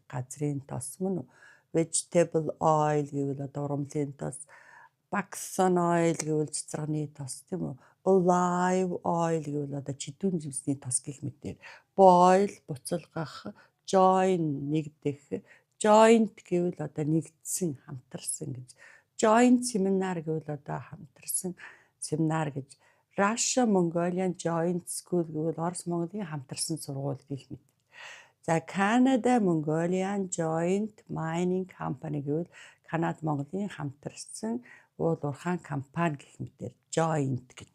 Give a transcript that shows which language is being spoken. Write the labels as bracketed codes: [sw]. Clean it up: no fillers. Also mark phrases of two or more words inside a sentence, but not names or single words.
[mn] Газрын тос мөн [en] vegetable oil [mn] гэвэл одоо ургамлын тос, [en] Buxton oil [mn] гэвэл цэцэрганы тос тийм үү? [en] Olive oil [mn] гэвэл одоо чидүүн жимсний тос гэх мэтээр. Boil буцалгах, join нэгдэх, joint гэвэл одоо нэгдсэн, хамтарсан гэж. [en] Joint seminar [mn] гэвэл одоо хамтарсан семинар гэж. Russia Mongolian Joint School гэвэл Орос Монголын хамтарсан сургууль гэх мэт. За Canada Mongolian Joint Mining Company гэвэл Канада Монголын хамтарсан уул уурхайн компани гэх мэтээр joint гэж.